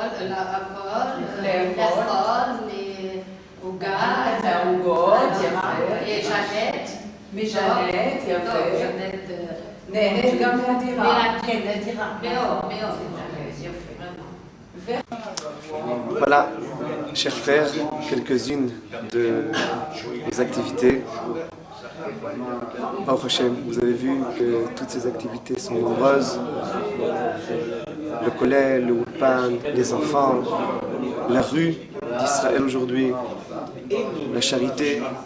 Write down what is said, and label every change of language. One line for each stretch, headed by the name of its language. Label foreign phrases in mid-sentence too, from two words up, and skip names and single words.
Hebrew: לאכול, עוגה, מהעוגות, יפה. ז'נט. מז'נט, יפה. ז'נט. נהנית גם מהדירה. כן, מהדירה. מאוד, מאוד. יפה.
French: Voilà, chers frères, quelques-unes de nos activités.
Hebrew: ברוך השם,
French: vous avez vu que toutes ces activités sont nombreuses. Le kollel, le ulpan, les enfants, la rue d'Israël aujourd'hui, la charité.